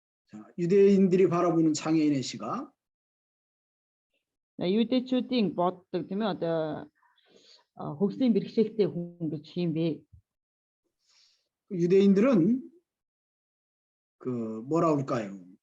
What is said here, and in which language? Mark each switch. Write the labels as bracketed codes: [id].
[ko] 자, 유대인들이 바라보는 장애인의 시각. [mn] Юудэчүүдийн боддог тийм ээ одоо хөгжлийн бэрхшээлтэй хүн гэж юм бэ? [ko] 유대인들은 그 뭐라 그럴까요?